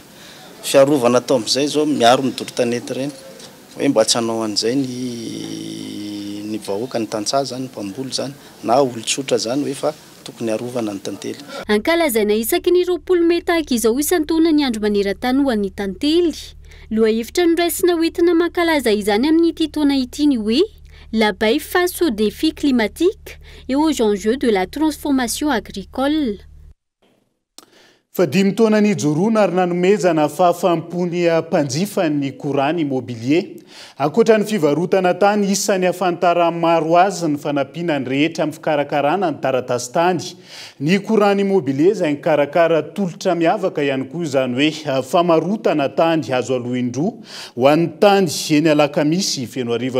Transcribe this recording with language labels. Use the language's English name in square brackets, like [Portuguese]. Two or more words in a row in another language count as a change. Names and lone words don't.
[Malagasy] Fiarovana atao amin'izay zao miaro ny doro-tanety reny hoe mba tsy hanao an'izay ny vahoaka ny tantsaha zany ny mpamboly zany na olon-tsotra zany hoe fa tokony harovana ny tantely. Ankalazaina isaky ny 20 May tahaka izao isan-taona ny andro maneran-tany ho an'ny tantely. Lohahevitra noraisina hoentina mankalaza izany amin'ity taona ity ny hoe [French] l'abeille face aux défis climatiques et aux enjeux de la transformation agricole. [Malagasy] Fa 5 taona nijoroana ary nanomezana fahafampony mpanjifa ny courant immobilier. Ankoatra ny fivarotana tany isan'ny afantara maro azy ny fanampiana ny rehetra amin'ny fikarakarana ny taratasy tany. Ny courant immobilier izay mikarakara tolotra miavaka ihany koa izany hoe famarotana tany azo aloha indroa ho an'ny tany eny Alakamisy Fenoarivo.